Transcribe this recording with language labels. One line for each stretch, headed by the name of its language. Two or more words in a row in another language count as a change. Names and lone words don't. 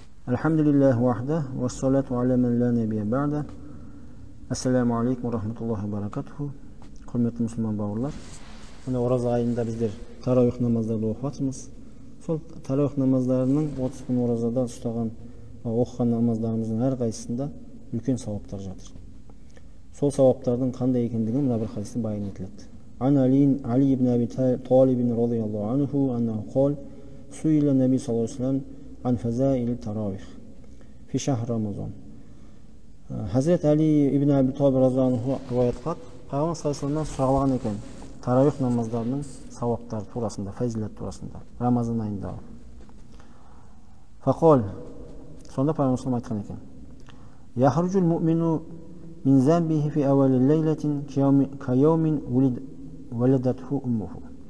Arabic: الحمد لله وحده والصلاة على من لا نبي بعده. السلام عليكم ورحمة الله وبركاته.
Kazakh: Құрметті мұсылман бауырлар, мына ораза айында біздер тарауих намаздарды оқып жатырмыз. Сол тарауих намаздарының 30 күн оразада ұстаған оқыған намаздарымыздың әрқайсысында үлкен сауаптар жатыр. Сол сауаптардың қандай екендігін мына бір хадисте баян етіледі.
Arabic: عن علي بن أبي طالب رضي الله عنه أنه قال سئل النبي صلى الله عليه وسلم عن فضائل التراويح في شهر رمضان.
Kazakh: Хазрет Али ибн Аби Талиб
Arabic: رضي الله عنه
Kazakh: риwayat қылады. Пайғамбар
Arabic: صلى الله عليه وسلم
Kazakh: сұраған екен таравих намаздарының сауаптары турасында, фазилат турасында, Рамазан айында.
Arabic: Фақол,
Kazakh: сонда Пайғамбар саллаллаху айтқан екен:
Arabic: يخرج المؤمن من ذنبه في أول ليلة كيوم ولدته أمه.